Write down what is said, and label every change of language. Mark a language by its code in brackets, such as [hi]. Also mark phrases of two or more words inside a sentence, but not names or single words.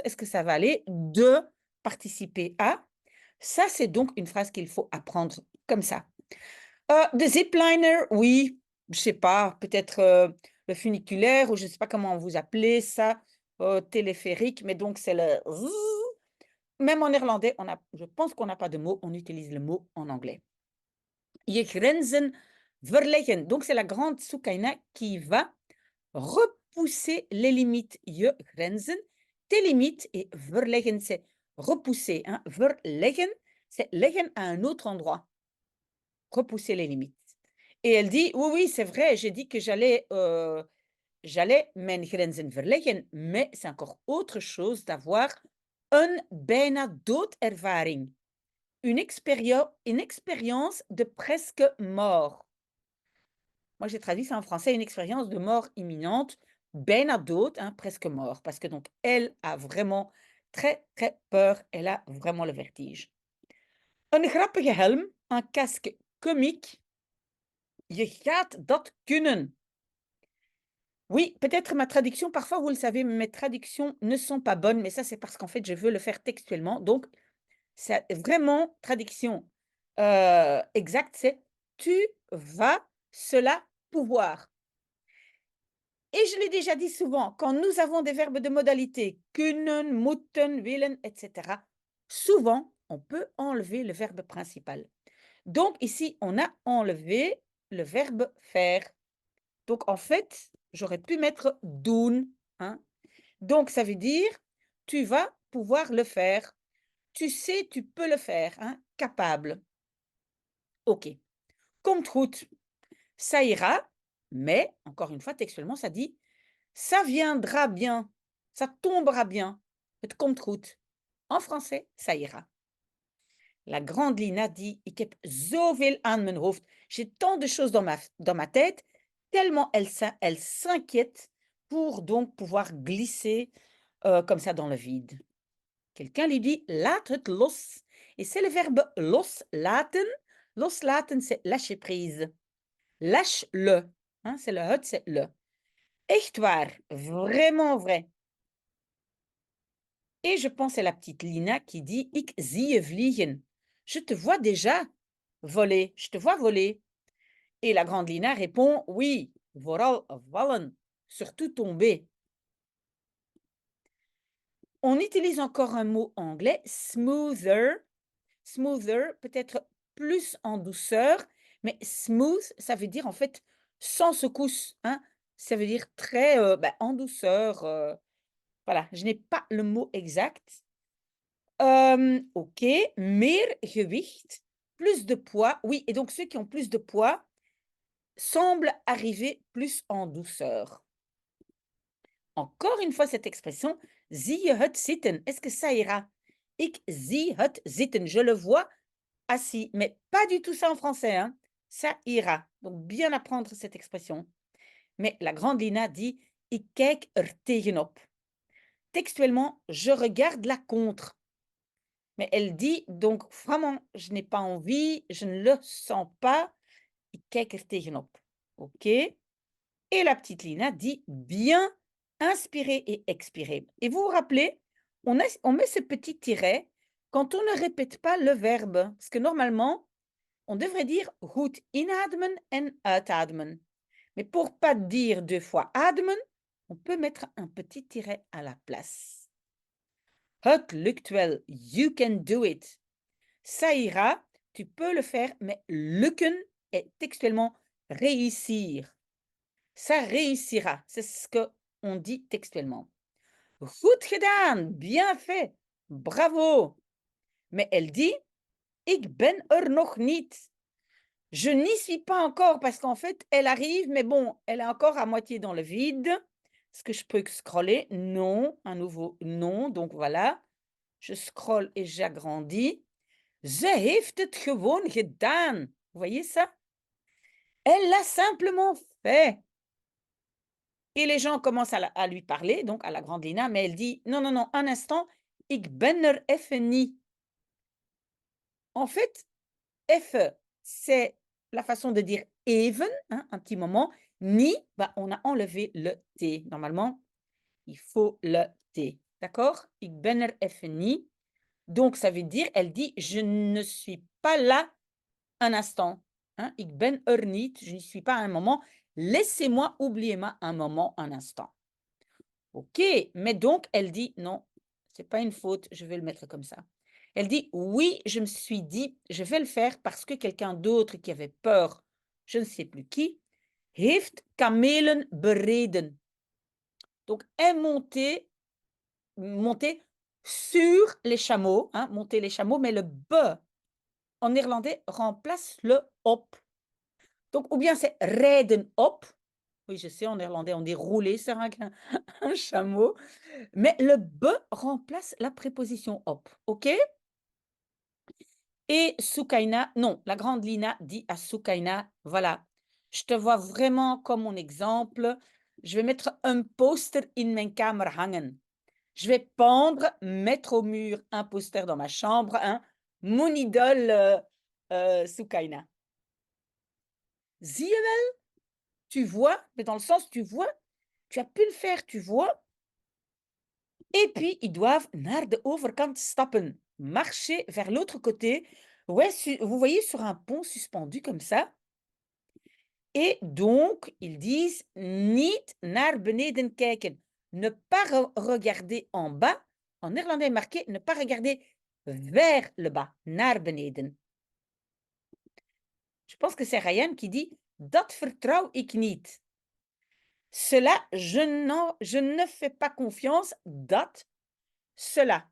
[fr] Est-ce que ça va aller de participer à? Ça, c'est donc une phrase qu'il faut apprendre comme ça. De zipliner, oui, je sais pas, peut-être, le funiculaire ou je sais pas comment vous appelez ça, téléphérique, mais donc c'est le zzzz. Même en néerlandais, je pense qu'on n'a pas de mot, on utilise le mot en anglais. [nl] Je grenzen verleggen. [fr] Donc c'est la grande Soukaina qui va repousser les limites. [nl] Je grenzen, [fr] tes limites et verleggen, c'est repousser. Hein. Verleggen, c'est leggen à un autre endroit. Repousser les limites. Et elle dit, oui, oui, c'est vrai, j'ai dit que j'allais [nl] mijn grenzen verleggen, [fr] mais c'est encore autre chose d'avoir [nl] een bijna doodervaring. [fr] Une expérience de presque mort. Moi, j'ai traduit ça en français, une expérience de mort imminente, [nl] bijna dood, [fr] hein, presque mort, parce que donc elle a vraiment très, très peur, elle a vraiment le vertige. [nl] Een grappige helm, [fr] un casque comique, [nl] je gaat dat kunnen. [fr] Oui, peut-être ma traduction, parfois vous le savez, mes traductions ne sont pas bonnes, mais ça c'est parce qu'en fait je veux le faire textuellement. Donc, c'est vraiment traduction exacte, c'est tu vas cela pouvoir. Et je l'ai déjà dit souvent, quand nous avons des verbes de modalité [nl] kunnen, moeten, willen, [fr] etc., souvent on peut enlever le verbe principal. Donc ici, on a enlevé le verbe faire. Donc en fait, j'aurais pu mettre doen. Hein. Donc ça veut dire tu vas pouvoir le faire. Tu sais, tu peux le faire. Hein. Capable. [nl] OK. Komt goed. [fr] Ça ira, mais encore une fois, textuellement, ça dit ça viendra bien. Ça tombera bien. [nl] Het komt goed. [fr] En français, ça ira. La grande Lina dit, [nl] ik heb zoveel aan mijn hoofd. [fr] J'ai tant de choses dans ma tête, tellement elle s'inquiète pour donc pouvoir glisser comme ça dans le vide. Quelqu'un lui dit, [nl] laat het los. [fr] Et c'est le verbe loslaten. Loslaten, c'est lâcher prise. Lâche-le. Hein, c'est le het, c'est le. [nl] Echt waar, [fr] vraiment vrai. Et je pense à la petite Lina qui dit, [nl] ik zie je vliegen. [fr] Je te vois déjà voler, je te vois voler. Et la grande Lina répond, oui, [nl] vooral vallen, [fr] surtout tomber. On utilise encore un mot anglais, smoother. Smoother, peut-être plus en douceur, mais smooth, ça veut dire en fait sans secousse. Hein? Ça veut dire très en douceur. Voilà, je n'ai pas le mot exact. [nl] OK, meer gewicht, [fr] plus de poids. Oui, et donc ceux qui ont plus de poids semblent arriver plus en douceur. Encore une fois cette expression, [nl] zie je het zitten. [fr] Est-ce que ça ira? [nl] Ik zie het zitten. [fr] Je le vois assis, mais pas du tout ça en français. Hein? Ça ira. Donc bien apprendre cette expression. Mais la grande Lina dit, [nl] ik kijk er tegenop. [fr] Textuellement, je regarde la contre. Mais elle dit donc vraiment, je n'ai pas envie, je ne le sens pas. [nl] Ik kijk er tegenop. [fr] OK. Et la petite Lina dit bien inspirer et expirer. Et vous vous rappelez, on met ce petit tiret quand on ne répète pas le verbe. Parce que normalement, on devrait dire [nl] goed inademen en uitademen. [fr] Mais pour pas dire 2 fois ademen, on peut mettre un petit tiret à la place. [nl] Het lukt wel, [en] you can do it. [fr] Ça ira, tu peux le faire, mais lukken est textuellement réussir. Ça réussira, c'est ce qu'on dit textuellement. [nl] Goed gedaan, [fr] bien fait, bravo. Mais elle dit, [nl] ik ben er nog niet. [fr] Je n'y suis pas encore parce qu'en fait, elle arrive, mais bon, elle est encore à moitié dans le vide. Est-ce que je peux scroller? Non, un nouveau non. Donc voilà, je scrolle et j'agrandis. [nl] Ze heeft het gewoon gedaan. [fr] Vous voyez ça? Elle l'a simplement fait. Et les gens commencent à lui parler, donc à la grande Lina, mais elle dit, non, non, non, un instant, [nl] ik ben er even niet. [fr] En fait, F, c'est la façon de dire even, hein, un petit moment. Ni, bah, on a enlevé le T. Normalement, il faut le T. D'accord? [nl] Ik ben er even niet. [fr] Donc, ça veut dire, elle dit, je ne suis pas là un instant. Hein? [nl] Ik ben er niet, [fr] je n'y suis pas à un moment. Laissez-moi, oubliez-moi un moment, un instant. OK, mais donc, elle dit, non, c'est pas une faute, je vais le mettre comme ça. Elle dit, oui, je me suis dit, je vais le faire parce que quelqu'un d'autre qui avait peur, je ne sais plus qui, [nl] heeft kamelen bereden. [fr] Donc, est monté monter sur les chameaux, hein, monter les chameaux, mais le b en néerlandais remplace le op. Donc, ou bien c'est [nl] rijden op. [fr] Oui, je sais, en néerlandais, on dit rouler sur un, un chameau, mais le b remplace la préposition op. OK? Et Soukaina, non, la grande Lina dit à Soukaina, voilà, je te vois vraiment comme mon exemple. Je vais mettre un poster [nl] in mijn kamer hangen. [fr] Je vais pendre, mettre au mur un poster dans ma chambre, hein, mon idole Soukaina. [nl] Zie je wel? [fr] Tu vois, mais dans le sens, tu vois, tu as pu le faire, tu vois. Et puis, ils doivent [nl] naar de overkant stappen, [fr] marcher vers l'autre côté. Ouais, vous voyez, sur un pont suspendu comme ça. Et donc, ils disent [nl] niet naar beneden kijken. [fr] Ne pas regarder en bas. En néerlandais marqué, ne pas regarder vers le bas, [nl] naar beneden. [fr] Je pense que c'est Ryan qui dit [nl] dat vertrouw ik niet. [fr] Cela, je ne fais pas confiance, dat, cela.